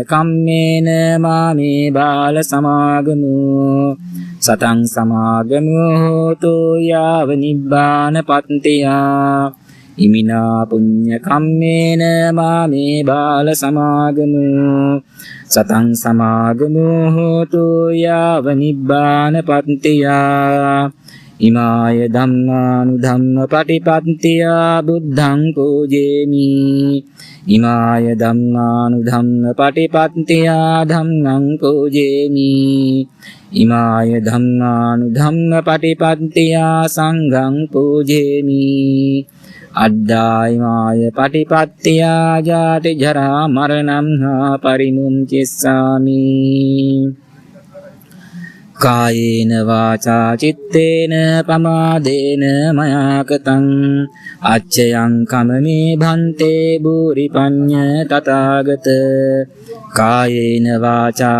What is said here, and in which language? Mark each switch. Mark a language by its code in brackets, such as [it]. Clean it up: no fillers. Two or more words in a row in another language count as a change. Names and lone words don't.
[pi] කම්මේන මාමේ බාල සමාගමු සතං සමාගමු හෝතු යාව නිබ්බාන පත්තියා ඉමිනා පුඤ්ඤ කම්මේන මාමේ බාල සමාගමු සතං සමාගමු හෝතු යාව නිබ්බාන පත්තියා ඉමාය ධම්මානුධම්ම පටිපත්තියා බුද්ධං පූජේමි ඉමාය ධම්මානුධම්ම පටිපත්තියා ධම්මං පූජේමි ඉමාය ධම්මානුධම්ම පටිපත්තියා සංඝං පූජේමි අද්දායිමාය පටිපත්තියා ජාති ජරා මරණං හා පරිමුංචිස්සාමි කායේන වාචා චිත්තේන පමාදේන මයා කතං අච්චයං කමමේ භන්තේ භූරි පඤ්ඤ තථාගත කායේන වාචා